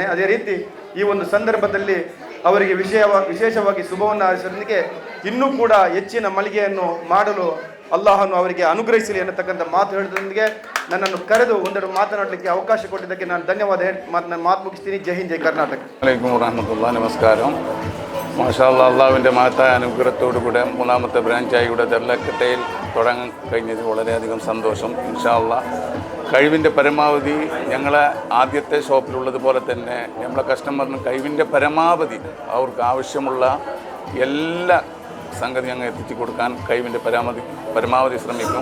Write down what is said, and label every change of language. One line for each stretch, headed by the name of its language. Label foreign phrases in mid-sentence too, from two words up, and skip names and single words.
Kannada: ಅದೇ ರೀತಿ ಈ ಒಂದು ಸಂದರ್ಭದಲ್ಲಿ ಅವರಿಗೆ ವಿಶೇಷವಾಗಿ ಶುಭವನ್ನು ಹಾರೈಸೋದಕ್ಕೆ ಇನ್ನೂ ಕೂಡ ಹೆಚ್ಚಿನ ಮಳಿಗೆಯನ್ನು ಮಾಡಲು ಅಲ್ಲಾಹನು ಅವರಿಗೆ ಅನುಗ್ರಹಿಸಲಿ ಅನ್ನತಕ್ಕಂಥ ಮಾತು ಹೇಳಿದೊಂದಿಗೆ ನನ್ನನ್ನು ಕರೆದು ಒಂದೆರಡು ಮಾತನಾಡಲಿಕ್ಕೆ ಅವಕಾಶ ಕೊಟ್ಟಿದ್ದಕ್ಕೆ ನಾನು ಧನ್ಯವಾದ ನಾನು ಮಾತು ಮುಗಿಸ್ತೀನಿ. ಜೈ ಹಿಂದ್, ಜೈ ಕರ್ನಾಟಕ.
Arabic: عليكم ورحمة الله.
Malayalam: നമസ്കാരം.
Arabic: ما شاء الله,
Malayalam: അള്ളാഹുവിൻ്റെ മഹത്തായ അനുഗ്രഹത്തോടുകൂടെ മൂന്നാമത്തെ ബ്രാഞ്ചായി ഇവിടെ ദർലക്കട്ടയിൽ തുടങ്ങാൻ കഴിഞ്ഞത് വളരെയധികം സന്തോഷം.
Arabic: إن شاء الله
Malayalam: കഴിവിൻ്റെ പരമാവധി ഞങ്ങളെ ആദ്യത്തെ ഷോപ്പിലുള്ളതുപോലെ തന്നെ നമ്മളെ കസ്റ്റമറിന് കഴിവിൻ്റെ പരമാവധി അവർക്ക് ആവശ്യമുള്ള എല്ലാ സംഗതി ഞങ്ങൾ എത്തിച്ചു കൊടുക്കാൻ കഴിവിൻ്റെ പരമാവധി ശ്രമിക്കും.